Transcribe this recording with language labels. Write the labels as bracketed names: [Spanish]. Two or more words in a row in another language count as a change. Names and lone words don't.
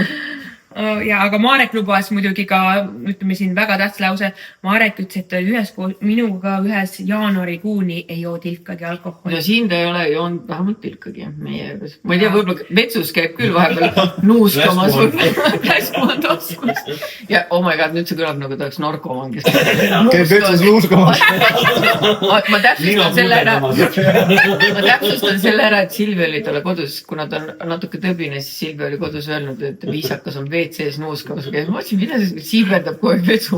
[Estonian] Ja aga Marek lubas muidugi ka, ütleme siin väga tähtis lause, Marek ütles, et üheskoos minuga ühes jaanuarikuuni ei joo tilkagi alkoholi. No siin ta ei ole joonud vähemalt tilkagi meie juures. Ma ei tea, võib-olla vetsus käib küll vahepeal nuuskamas või käskuvad taskus. [English] Ja oh my god, [Estonian] nüüd see kõlab nagu ta oleks narkoman, kes käib vetsus nuuskamas. Ma täpsustan selle ära, et Silvi oli talle kodus, kuna ta on natuke tõbine, siis Silvi oli kodus öelnud, et viisakas on WC-s nuuskamas. Ma mõtlesin, mida see siiberdab kogu aeg vetsu.